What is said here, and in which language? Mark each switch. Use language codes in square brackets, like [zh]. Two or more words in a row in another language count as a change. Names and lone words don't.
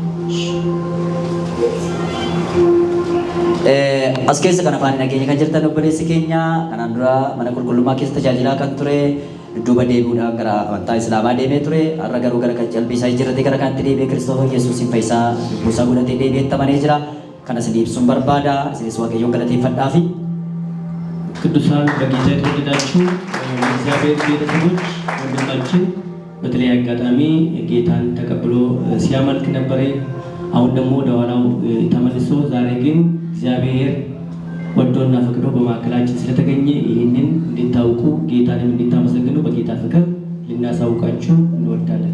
[om] As keessa kan afaan nageenya kan jirtan obboleessi keenya kanaan dura mana qulqullummaa keessa tajaajilaa kan ture duuba deebi'uudhaan gara amantaa Islaamaa deemee ture har'a garuu gara kan jalbisaa jirate gara kanatti deebi'ee Kiristoos Yesuusin fayyisaa buusaa godhatee deebi'ee amanee jira. Kanas ibsuun barbaada isinis waaqayyoon galateeffadhaafi [am] ቅዱሳን በጌታ የተወደዳችሁ እግዚአብሔር ቤተሰቦች ወንድማችን በተለያየ አጋጣሚ ጌታን ተቀብሎ ሲያመልክ ነበር። አሁን ደግሞ ወደ ኋላው ተመልሶ ዛሬ ግን እግዚአብሔር ወዶና ፈቅዶ በማዕከላችን ስለተገኘ ይህንን እንድታውቁ ጌታንም እንድታመሰግኑ በጌታ ፍቅር ልናሳውቃችሁ እንወዳለን።